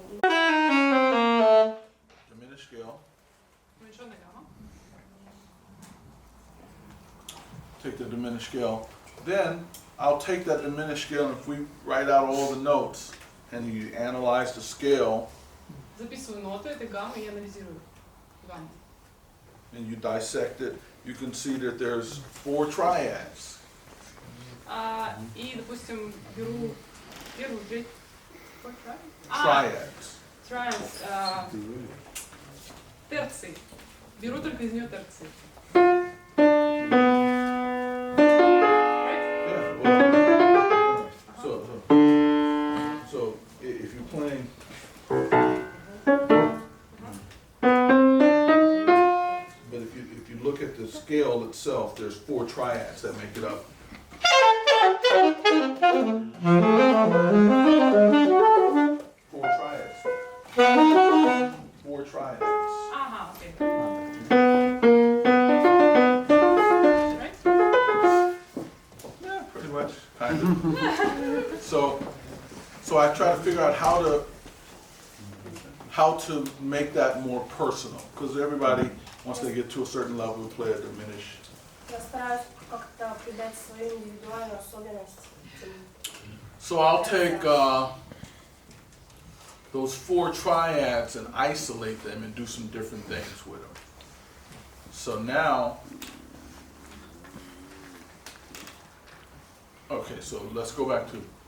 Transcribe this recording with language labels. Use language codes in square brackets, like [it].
[en] diminished scale, [ru] Уменьшенная гамма. [en] take the diminished scale. Then I'll take that diminished scale, and if we write out all the notes and you analyze the scale Записываю ноты этой гаммы и анализирую гамму. and you dissect it, you can see that there's 4 triads. [ru] И, допустим, беру первую, третью. [en] Triads. Triads. [ru] Терции. Беру только из нее терции. [en] Yeah, well, so if you're playing, but if you look at the scale itself, there's 4 triads that make it up. 4 triads. 4 triads. [ru] Ага, окей. [en] Right? Yeah, pretty much, kind of. So I try to figure out how to make that more personal, because everybody, once they get to a certain level, will play a diminished. [ru] Я стараюсь как-то придать свою индивидуальную особенность. [en] So I'll take those 4 triads and isolate them and do some different things with them. So now, okay, so let's go back to.